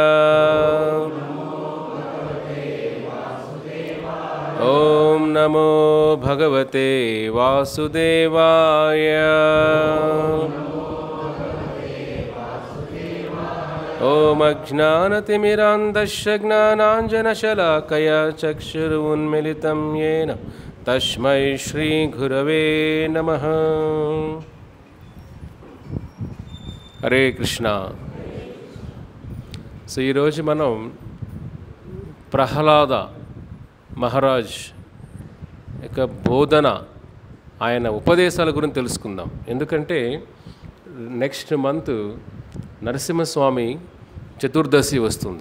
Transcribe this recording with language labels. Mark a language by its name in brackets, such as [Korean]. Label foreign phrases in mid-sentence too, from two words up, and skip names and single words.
[Sanskrit] ओम नमो भगवते वासुदेवाय ओम अज्ञानतिमिरान्धस्य ज्ञानाञ्जनशलाकया चक्षुरुन्मिलितं येन तस्मै श्रीगुरवे नमः। हरे कृष्ण। [Telugu] సో ఈరోజు మనం ప్రహ్లాద మహారాజ్ యొక్క బోధన, ఆయన ఉపదేశాల గురించి తెలుసుకుందాం. ఎందుకంటే [English] next month [Telugu] నరసింహస్వామి చతుర్దశి వస్తుంది.